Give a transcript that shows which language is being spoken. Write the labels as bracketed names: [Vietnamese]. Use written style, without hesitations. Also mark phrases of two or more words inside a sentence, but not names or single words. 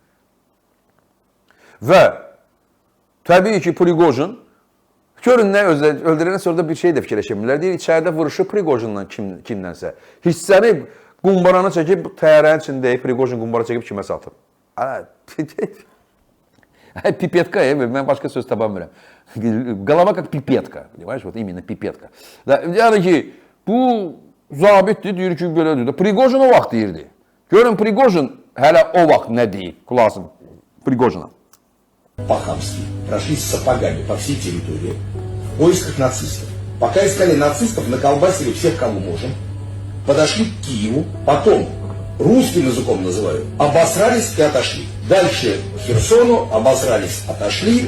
[Azerbaijani] Və təbii ki, Prigojin, görün nə öldürənə sonra da bir şey də fikirləşəmirlər. Deyir, içəridə vuruşu Prigojinlə kimdənsə. Hissəni qumbaranı çəkib, təyyarənin içində Prigojin qumbara çəkib kimə satıb. Pipetka, mən başqa söz tapa bilmirəm. [Russian] Qalava как pipetka, понимаешь? Вот именно pipetka. [Azerbaijani] Yəni ki, bu zabitdir, deyir ki, belədir. Prigojin o vaxt deyirdi. Görün Prigojin hələ o vaxt nə deyib? Qulasım Prigojina. [Russian] По-хамски прошли с сапогами по всей территории в поисках нацистов. Пока искали нацистов, наколбасили всех, кого можем. Подошли к Киеву, потом, русским языком называю, обосрались и отошли. Дальше к Херсону, обосрались, отошли.